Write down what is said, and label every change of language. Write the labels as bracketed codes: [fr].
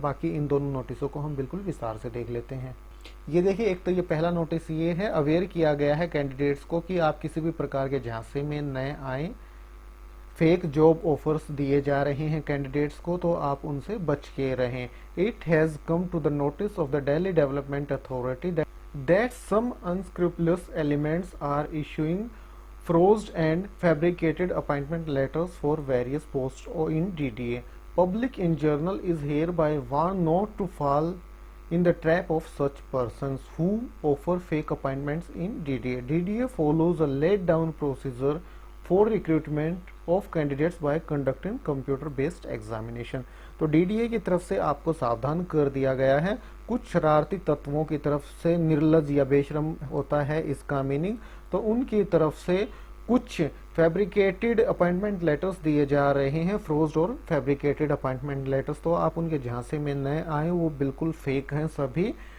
[hi] बाकी इन दोनों नोटिसों को हम बिल्कुल विस्तार से देख लेते हैं। ये देखिए, एक तो ये पहला नोटिस ये है, अवेयर किया गया है कैंडिडेट्स को कि आप किसी भी प्रकार के झांसे में न आए। फेक जॉब ऑफर्स दिए जा रहे हैं कैंडिडेट्स को, तो आप उनसे बच के रहें। [en] It has come to the notice of the Delhi development authority that some unscrupulous elements are issuing forged and fabricated appointment letters for various posts in DDA. Public in general is hereby warned not to fall in the trap of such persons who offer fake appointments in DDA. DDA follows a laid down procedure for recruitment of candidates by conducting computer based examination. [hi] तो DDA की तरफ से आपको सावधान कर दिया गया है। कुछ शरारती तत्वों की तरफ से, निर्लज या बेशरम होता है इसका मीनिंग, तो उनकी तरफ से कुछ फैब्रिकेटेड अपॉइंटमेंट लेटर्स दिए जा रहे हैं। फ्रोज्ड और फैब्रिकेटेड अपॉइंटमेंट लेटर्स, तो आप उनके झांसे में न आए, वो बिल्कुल फेक हैं सभी।